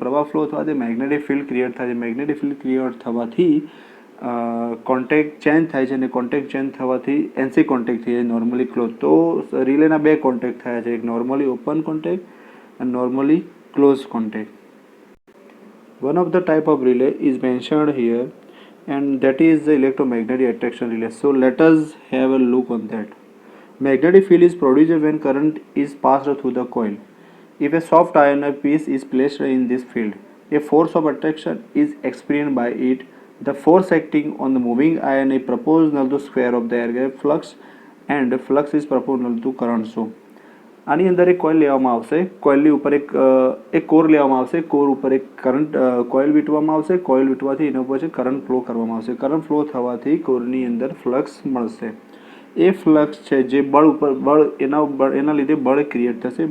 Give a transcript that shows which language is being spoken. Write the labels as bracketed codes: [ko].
[gu] પ્રવાહ ફ્લો થવાથી magnetic field create થાય છે. મેગ્નેટિક ફિલ્ડ ક્રિએટ થવાથી કોન્ટેક્ટ ચેન્જ થાય છે અને કોન્ટેક્ટ ચેન્જ થવાથી NC કોન્ટેક્ટ થઈ જાય નોર્મલી ક્લોઝ. તો રિલેના બે કોન્ટેક્ટ થયા છે, એક નોર્મલી ઓપન કોન્ટેક્ટ અને normally close contact. [en] One of the type of relay is mentioned here and that is the electromagnetic attraction relay. So let us have a look on that. Magnetic field is produced when current is passed through the coil. If a soft iron piece is placed in this field, a force of attraction is experienced by it. The force acting on the moving iron is proportional to square of the air gap flux and flux is proportional to current. [gu] So આની અંદર એક coil લેવામાં આવશે. કોઇલની ઉપર એક core લેવામાં આવશે. કોર ઉપર એક કરંટ કોઇલ વીંટવામાં આવશે. કોઇલ વીંટવાથી એના ઉપર કરંટ ફ્લો કરવામાં આવશે. કરંટ ફ્લો થવાથી કોરની અંદર ફ્લક્સ મળશે. એ ફ્લક્સ છે જે બળ ઉપર એના લીધે બળ ક્રિએટ થશે.